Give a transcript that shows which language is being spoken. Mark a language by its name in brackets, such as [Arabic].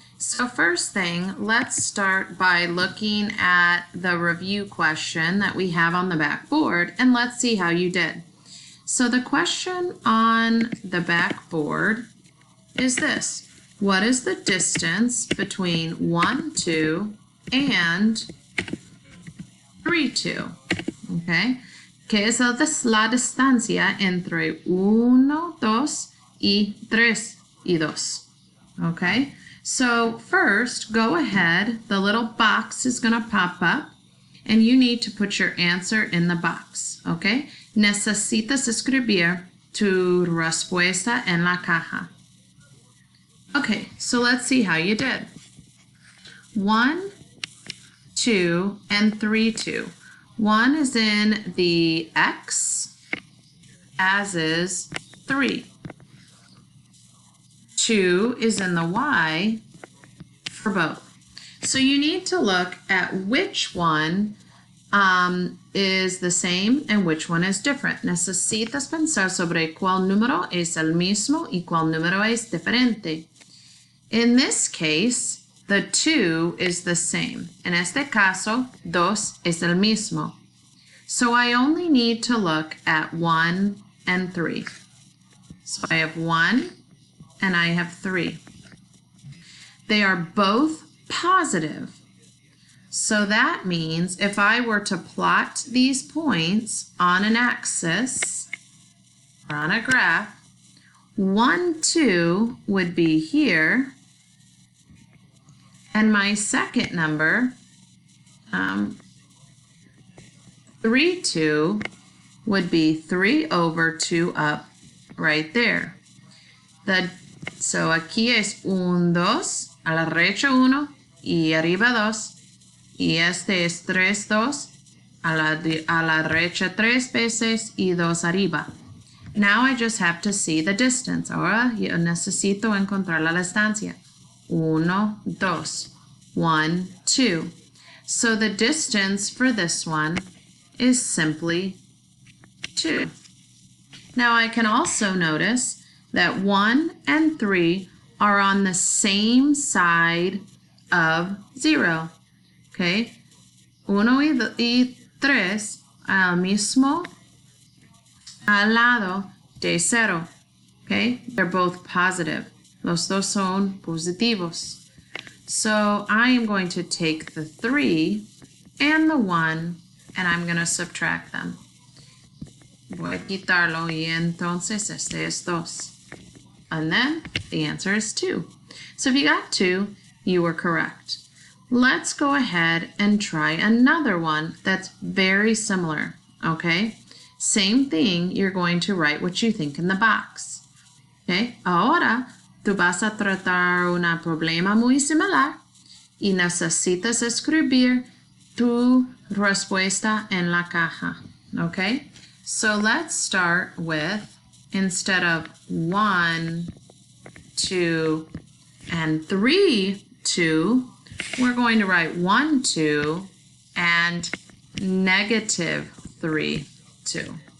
[English] So first thing, let's start by looking at the review question that we have on the back board, and let's see how you did. So the question on the back board is this. What is the distance between 1, 2 and 3, 2? Okay. [Spanish] ¿Qué es la distancia entre 1, 2 y 3 y 2? [English] Okay. So first, go ahead. The little box is going to pop up, and you need to put your answer in the box. Okay. [Spanish] Necesitas escribir tu respuesta en la caja. [English] Okay, so let's see how you did. 1, 2, and 3, 2. 1 is in the X, as is 3. 2 is in the Y for both. So you need to look at which one is the same and which one is different. [Spanish] Necesitas pensar sobre cuál número es el mismo y cuál número es diferente. [English] In this case, the 2 is the same. [Spanish] En este caso, 2 es el mismo. [English] So I only need to look at 1 and 3. So I have 1 and I have 3. They are both positive. So that means if I were to plot these points on an axis or on a graph, 1, 2 would be here. And my second number, 3, 2, would be 3 over 2 up right there. [Spanish] So aquí es 1, 2, a la derecha 1 y arriba 2. Y este es 3, 2, a la derecha 3 veces y 2 arriba. [English] Now I just have to see the distance. [Spanish] Ahora yo necesito encontrar la distancia. [English] 1, 2, 1, 2. So the distance for this one is simply 2. Now I can also notice that 1 and 3 are on the same side of 0. [Spanish] Okay? 1 y 3 al mismo al lado de 0. Okay? [English] They're both positive. [Spanish] Los dos son positivos. [English] So I am going to take the 3 and the 1 and I'm going to subtract them. [Spanish] Voy a quitarlo y entonces este es 2. [English] And then the answer is 2. So if you got 2, you were correct. Let's go ahead and try another one that's very similar, okay? Same thing, you're going to write what you think in the box. Okay? [Spanish] Ahora, tú vas a tratar un problema muy similar y necesitas escribir tu respuesta en la caja, okay? [English] So let's start with, instead of 1, 2, and 3, 2, we're going to write 1, 2, and negative 3, 2.